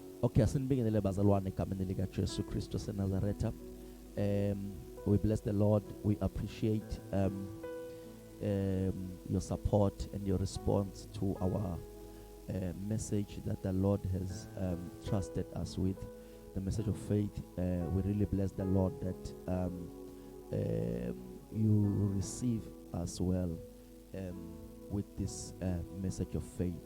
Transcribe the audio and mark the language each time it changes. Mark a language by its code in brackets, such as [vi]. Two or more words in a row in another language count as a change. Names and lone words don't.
[zu] Okay, asinibingelele bazalwane egameni lika Jesu Kristu seNazaretha. [en] We bless the Lord. We appreciate your support and your response to our message that the Lord has trusted us with, the message of faith. We really bless the Lord that you receive as well with this message of faith.